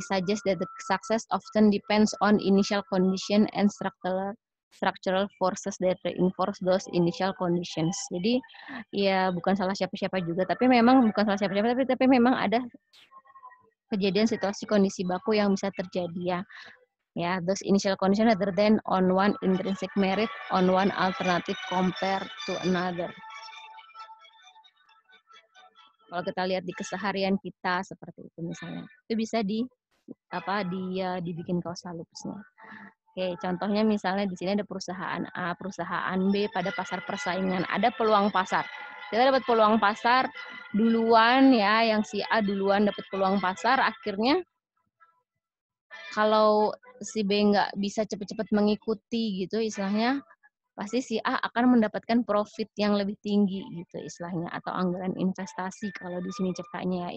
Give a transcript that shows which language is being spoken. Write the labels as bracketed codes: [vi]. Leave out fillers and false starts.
[en] Suggest that the success often depends on initial condition and structural forces that reinforce those initial conditions. [id] Jadi ya bukan salah siapa-siapa juga, tapi memang memang ada kejadian situasi kondisi baku yang bisa terjadi ya. [en] Ya, those initial condition rather than on one intrinsic merit on one alternative compared to another. [id] Kalau kita lihat di keseharian kita seperti itu misalnya, itu bisa dibikin causal loops-nya. Oke, contohnya misalnya di sini ada perusahaan A, perusahaan B pada pasar persaingan. Ada peluang pasar. Kita dapat peluang pasar duluan ya, yang si A duluan dapat peluang pasar, akhirnya kalau si B nggak bisa cepat-cepat mengikuti gitu istilahnya, pasti si A akan mendapatkan profit yang lebih tinggi gitu istilahnya, atau anggaran investasi kalau di sini ceritanya ya.